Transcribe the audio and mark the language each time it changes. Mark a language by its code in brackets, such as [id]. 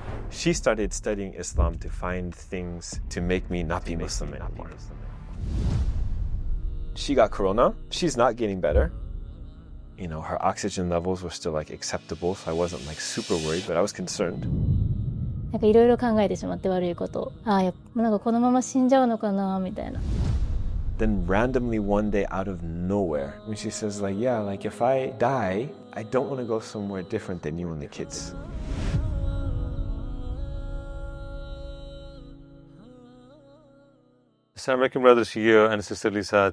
[en] She started studying Islam to find things to make me not be Muslim anymore. She got corona. She's not getting better. Her oxygen levels were still acceptable, so I wasn't super worried, but I was concerned. [ja] いろいろ考えてしまって悪いこと。このまま死んじゃうのかなみたいな。 [en] Then randomly one day out of nowhere, when she says if I die, I don't want to go somewhere different than you and the kids. Assalamu alaikum, brother Shige and sister Lisa.